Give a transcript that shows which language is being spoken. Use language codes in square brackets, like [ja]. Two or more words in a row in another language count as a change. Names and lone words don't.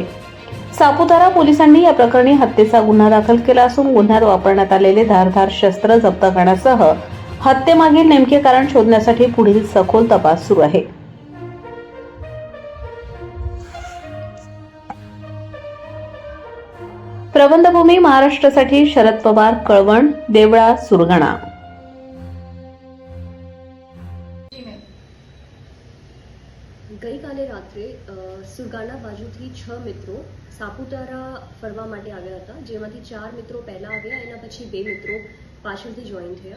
[mr] सापुतारा पोलिसांनी या प्रकरणी हत्येचा गुन्हा दाखल केला असून गुन्ह्यात वापरण्यात आलेले धारधार शस्त्र जप्त करण्यासह हत्येमागील नेमके कारण शोधण्यासाठी पुढील सखोल तपास सुरू आहे। प्रबंधभूमी महाराष्ट्रासाठी शरद पवार, कळवण, देवळा, सुरगाणा। [gu] ગઈકાલે રાત્રે સુરગાણા બાજુથી 6 મિત્રો સાપુતારા ફરવા માટે આવ્યા હતા, જેમાંથી 4 મિત્રો પહેલા આવ્યા, એના પછી 2 મિત્રો પાછળથી જોઈન થયા